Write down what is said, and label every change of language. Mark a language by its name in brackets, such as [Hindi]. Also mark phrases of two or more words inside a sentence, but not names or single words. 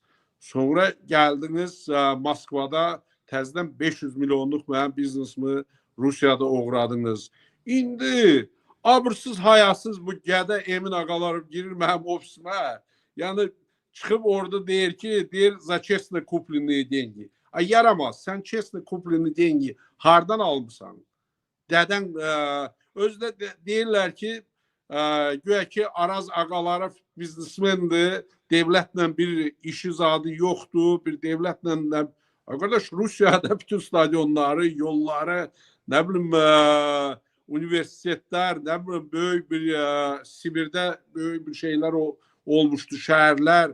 [Azerbaijani] Sonra gəldiniz Moskvada təzədən 500 milyonluq mənim biznesimi Rusiyada oğradınız. İndi abırsız, hayasız bu gədə Emin Ağalarov girir mənim ofisimə. Yəni çıxıb orada deyir ki, [Russian] za честно купленные деньги. [Azerbaijani] Yaramaz, sən [Russian] честно купленные деньги [Azerbaijani] hardan almışsan? Dədən özdə deyirlər ki, güya ki Araz Ağalarov biznesmendir, devlətlə bir işi zadı yoxdur, bir devlətlə... Arkadaş, Rusiyada bütün stadionları, yolları, nə bilim, universitetlər, nə bilim, böyük bir Sibirdə böyük bir şeylər olmuşdu, şəhərlər.